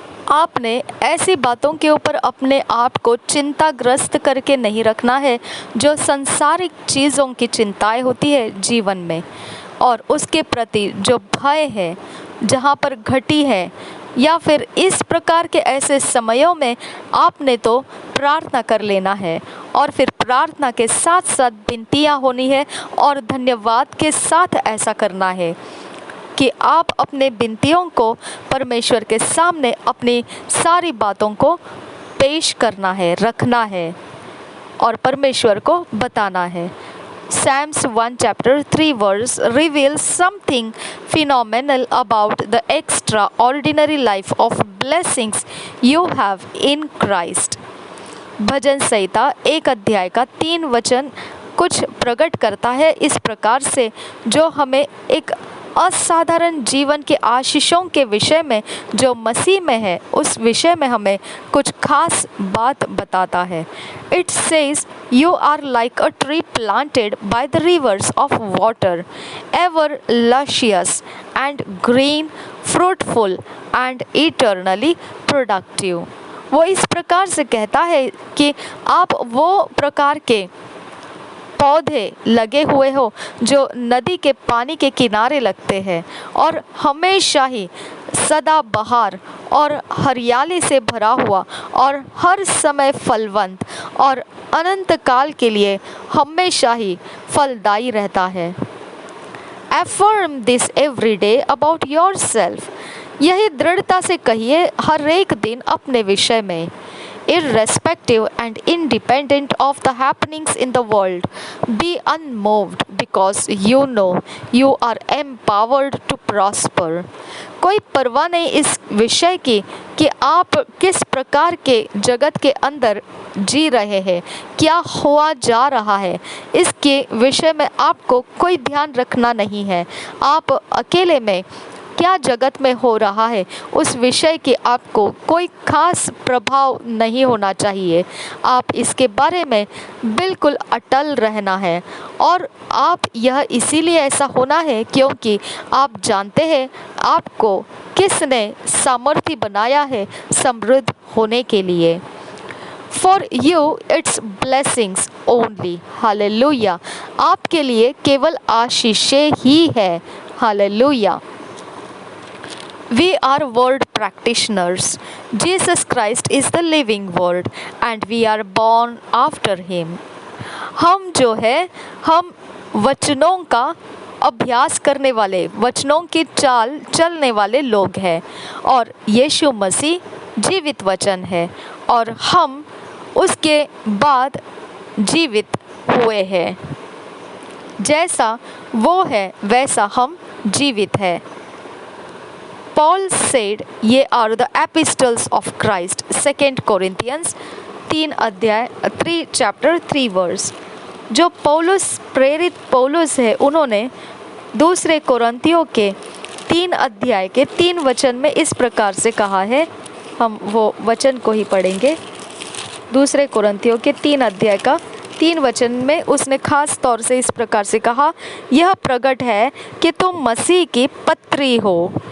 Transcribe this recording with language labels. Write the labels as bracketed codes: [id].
[hi] आपने ऐसी बातों के ऊपर अपने आप को चिंताग्रस्त करके नहीं रखना है जो संसारिक चीज़ों की चिंताएं होती है जीवन में, और उसके प्रति जो भय है जहाँ पर घटी है, या फिर इस प्रकार के ऐसे समयों में आपने तो प्रार्थना कर लेना है और फिर प्रार्थना के साथ साथ विनतियाँ होनी है और धन्यवाद के साथ ऐसा करना है कि आप अपने विनतियों को परमेश्वर के सामने अपनी सारी बातों को पेश करना है, रखना है और परमेश्वर को बताना है। [en] Psalms 1 chapter 3 verse reveals something phenomenal about the extraordinary life of blessings you have in Christ. [hi] भजन संहिता 1 अध्याय का 3 वचन कुछ प्रकट करता है इस प्रकार से, जो हमें एक असाधारण जीवन के आशीषों के विषय में जो मसीह में है उस विषय में हमें कुछ खास बात बताता है। [en] It says, you are like a tree planted by the rivers of water, ever luscious and green, fruitful and eternally productive. [hi] वो इस प्रकार से कहता है कि आप वो प्रकार के पौधे लगे हुए हो जो नदी के पानी के किनारे लगते हैं और हमेशा ही सदाबहार और हरियाली से भरा हुआ और हर समय फलवंत और अनंत काल के लिए हमेशा ही फलदायी रहता है। [en] Affirm this every day about yourself. [hi] यही दृढ़ता से कहिए हर एक दिन अपने विषय में। [en] Irrespective and independent of the happenings in the world, be unmoved because you know you are empowered to prosper. [hi] कोई परवाह नहीं इस विषय की कि आप किस प्रकार के जगत के अंदर जी रहे हैं, क्या हुआ जा रहा है, इसके विषय में आपको कोई ध्यान रखना नहीं है। आप अकेले में क्या जगत में हो रहा है उस विषय की आपको कोई खास प्रभाव नहीं होना चाहिए। आप इसके बारे में बिल्कुल अटल रहना है और आप यह इसीलिए ऐसा होना है क्योंकि आप जानते हैं आपको किसने सामर्थ्य बनाया है समृद्ध होने के लिए। [en] For you it's blessings only. [hi] Hallelujah. आपके लिए केवल आशीषें ही है। Hallelujah. [en] We are word practitioners. Jesus Christ is the living word and we are born after him. [hi] हम जो है हम वचनों का अभ्यास करने वाले, वचनों की चाल चलने वाले लोग हैं और यीशु मसीह जीवित वचन है और हम उसके बाद जीवित हुए हैं। जैसा वो है वैसा हम जीवित हैं। [en] Paul said, ये are the epistles of Christ. 2 Corinthians 3 chapter 3 verse. [hi] जो पौलुस प्रेरित पौलुस है उन्होंने दूसरे कोरिन्थियों के 3 अध्याय के 3 वचन में इस प्रकार से कहा है। हम वो वचन को ही पढ़ेंगे। दूसरे कोरिन्थियों के 3 अध्याय का 3 वचन में उसने खास तौर से इस प्रकार से कहा, यह प्रकट है कि तुम मसीह की पत्री हो।